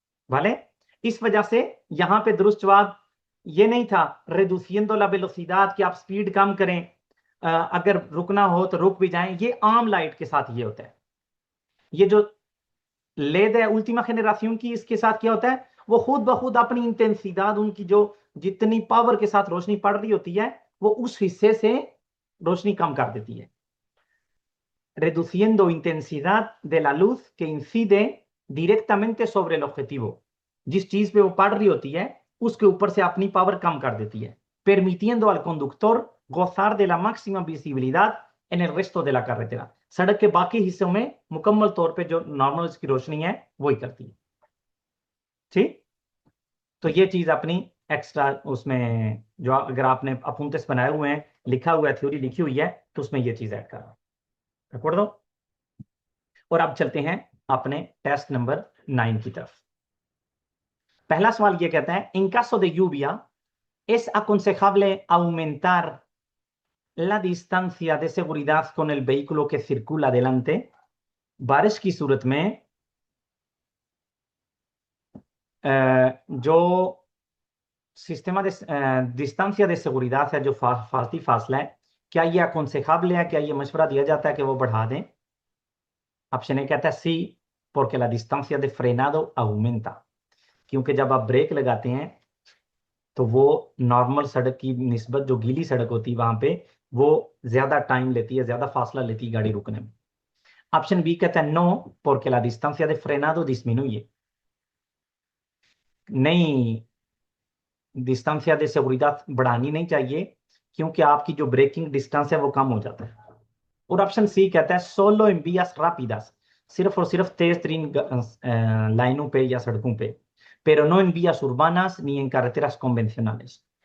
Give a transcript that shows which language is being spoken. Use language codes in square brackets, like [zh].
[hi] भले, इस वजह से यहां पे दुरुस्त जवाब ये नहीं था [es] reduciendo la velocidad [hi] कि आप स्पीड कम करें, अगर रुकना हो तो रुक भी जाएं। ये आम लाइट के साथ ये होता है। ये जो लेद है उल्टीमा जनरेशन की, इसके साथ क्या होता है? वो खुद ब खुद अपनी इंटेंसिदाद, उनकी जो जितनी पावर के साथ रोशनी पड़ रही होती है, वो उस हिस्से से रोशनी कम कर देती है। [es] reduciendo intensidad de la luz que incide directamente sobre el objetivo, [hi] जिस चीज पे वो पड़ रही होती है उसके ऊपर से अपनी पावर कम कर देती है, [es] permitiendo al conductor gozar de la máxima visibilidad en el resto de la carretera। [hi] सड़क के बाकी हिस्सों में मुकम्मल तौर पे जो नॉर्मल इसकी रोशनी है वही करती है। ठीक। तो ये चीज अपनी एक्स्ट्रा उसमें जो अगर आपने अपूंतेस बनाए हुए हैं, लिखा हुआ है, थ्योरी लिखी हुई है, तो उसमें ये चीज ऐड करना। रिकॉर्ड दो। और अब चलते हैं अपने टेस्ट नंबर 9 की तरफ। पहला सवाल ये कहता है, [es] इन caso de lluvia es aconsejable aumentar la distancia de seguridad con el vehículo que circula delante। [hi] बारिश की सूरत में जो Systema [es] de distancia de seguridad [hi] है, जो फासती फासला है, क्या ये अकोंसेबल है, क्या ये मशवरा दिया जाता है कि वो बढ़ा दें? ऑप्शन ए कहता है सी, [es] porque la distancia de frenado aumenta। [hi] क्योंकि जब आप ब्रेक लगाते हैं तो वो नॉर्मल सड़क की निस्बत जो गीली सड़क होती है वहां पे वो ज्यादा टाइम लेती है, ज्यादा फासला लेती है गाड़ी रुकने में। ऑप्शन बी कहता है no, [es] porque la distancia de frenado disminuye। [hi] नहीं, डिस्टेंसिया de seguridad बढ़ानी नहीं चाहिए, क्योंकि आपकी जो ब्रेकिंग डिस्टेंस है वो कम हो जाता है। और ऑप्शन सी कहता है सोलो इन vías rápidas, सिर्फ और सिर्फ तेज तरीन लाइनों पे या सड़कों पे, [es] pero no en vías urbanas ni en carreteras convencionales।